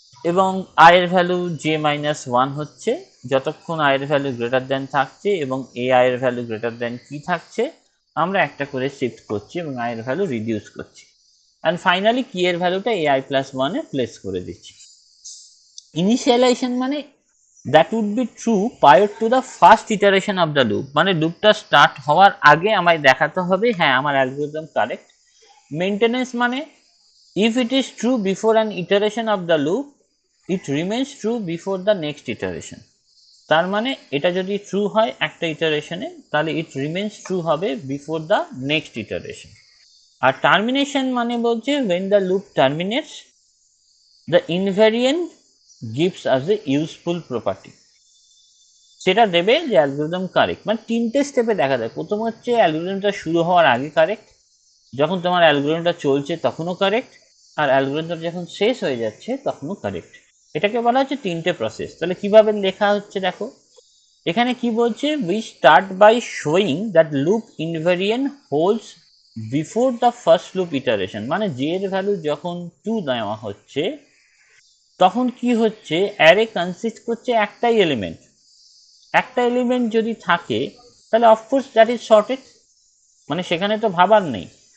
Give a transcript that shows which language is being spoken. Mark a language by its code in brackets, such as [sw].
[bn] এবং আয়ের value J minus one হচ্ছে, যতক্ষণ আয়ের ভ্যালু গ্রেটার দেন থাকছে এবং এ আয়ের ভ্যালু গ্রেটার দেন কি থাকছে, আমরা একটা করে শিফট করছি এবং আয়ের ভ্যালু রিডিউস করছি, অ্যান্ড ফাইনালি কি এর ভ্যালুটা এ আই প্লাস ওয়ানে প্লেস করে দিচ্ছি। ইনিশিয়ালাইজেশন মানে [en] that would be true prior to the first iteration of the loop, [bn] মানে লুপটা স্টার্ট হওয়ার আগে আমায় দেখাতে হবে হ্যাঁ আমার অ্যালগরিদম কারেক্ট। [en] Maintenance মানে if it is true before an iteration of the loop, it remains true before the next iteration. [bn] তার মানে এটা যদি ট্রু হয় একটা ইটারেশনে, তাহলে [en] it remains true [bn] হবে [en] Before the next iteration. [bn] আর termination মানে বলছে [en] when the loop terminates, the invariant gives us a useful property, [bn] সেটা দেবে যে অ্যালগরিদম কারেক্ট। মানে তিনটে স্টেপে দেখা যায়, প্রথম হচ্ছে অ্যালগরিদমটা শুরু হওয়ার আগে কারেক্ট, যখন তোমার অ্যালগরিদমটা চলছে তখনও কারেক্ট, আর অ্যালগরিদম যখন শেষ হয়ে যাচ্ছে তখনও কারেক্ট। এটাকে বলা হচ্ছে তিনটে প্রসেস। তাহলে কিভাবে লেখা হচ্ছে দেখো, এখানে কি বলছে, [en] we start by showing that loop invariant holds before the first loop iteration, [bn] মানে জে এর ভ্যালু যখন 2 দেওয়া হচ্ছে তখন কি হচ্ছে, অ্যারে কনসিস্ট করছে একটাই এলিমেন্ট, একটা এলিমেন্ট যদি থাকে তাহলে [en] of course that is sorted, [bn] মানে সেখানে তো ভাবার নেই।